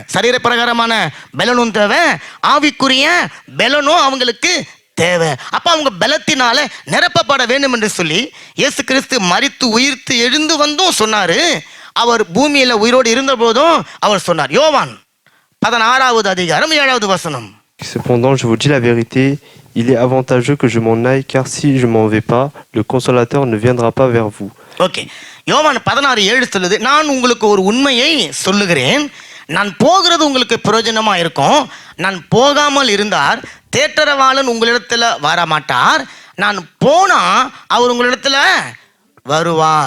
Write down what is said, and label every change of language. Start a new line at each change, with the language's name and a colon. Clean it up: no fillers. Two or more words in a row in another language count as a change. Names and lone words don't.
Tamil: சரீர பிரகாரமான பலனும் தேவை, ஆவிக்குரிய பலனும் அவங்களுக்கு தேவை. அப்ப அவங்க பலத்தினால நிரப்பப்பட வேண்டும் என்று சொல்லி இயேசு கிறிஸ்து மரித்து உயிர்த்து எழுந்து சொன்னாரு. அவர் பூமியில உயிரோடு இருந்த போதும் அவர் சொன்னார். யோவான் 16வது அதிகாரம் 7வது வசனம்.
French: Cependant, je vous dis la vérité, il est avantageux que je m'en aille, car si je m'en vais pas, le consolateur ne viendra pas vers vous.
Tamil: ஓகே, யோவான் 16:7 சொல்லுது, நான் உங்களுக்கு ஒரு உண்மையை சொல்லுகிறேன், நான் போகிறது உங்களுக்கு பிரயோஜனமா இருக்கும். நான் போகாமல் இருந்தார் தேற்றரவாளன் உங்களிடத்துல வரமாட்டார், நான் போனா அவர் உங்களிடத்துல வருவார்.